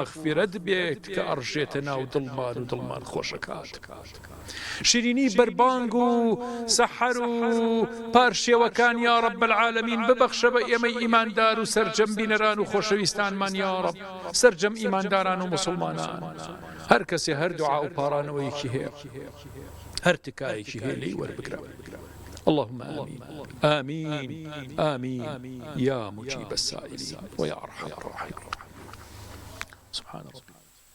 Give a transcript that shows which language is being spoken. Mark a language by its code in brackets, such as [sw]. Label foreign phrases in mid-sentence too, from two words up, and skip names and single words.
[ckb] مەغفیرەت بێت کە ئەڕژێتە ناو دڵمان و دڵمان خۆشەکات شیرینی بەربانگ و سەحەر و پارشێوەکان [ar] یا رب العالمین [ckb] ببەخشە بە ئێمەی ئیماندار و سەرجەم بینەران و خۆشەویستانمان یا رب سەرجەم ئیمانداران و مسلمانان هەر کەسێ هەر دوعا و پاڕانەوەیەکی هەیە هەر تکایەکی هەیە لێی وەربگرە [ar] اللهم آمين آمين آمين يا مجيب السائلين ويا أرحم الراحمين سبحان الله